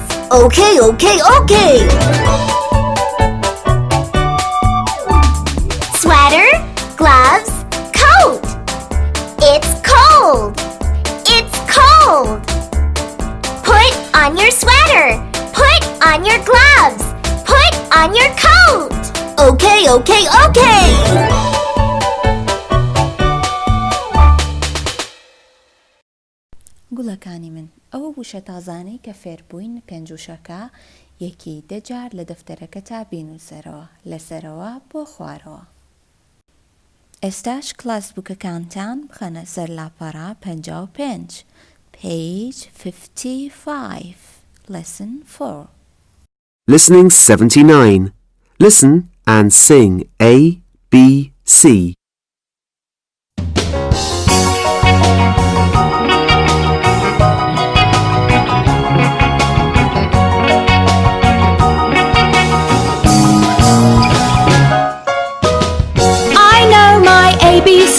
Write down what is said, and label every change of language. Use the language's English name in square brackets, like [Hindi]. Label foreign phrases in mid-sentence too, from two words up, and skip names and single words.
[English] Okay, okay, okay. Sweater, gloves, coat. It's cold. It's cold. Put on your sweater. Put on your gloves. Put on your coat. Okay, okay, okay. [Central Kurdish] گوڵەکانی من ئەوە وشە تازانەی کە فێربووین پێنجوشەکە یەکی دەجار لە دەفتەرەکە تا بینوسەرەوە لەسەرەوە بۆ خوارەوە. ئێستاش کلاس بووکەکانتان بخەنە سەر لاپەڕا 55 [English] page 55 lesson 4. Listening 79. Listen and sing A, B, C. I know my ABC.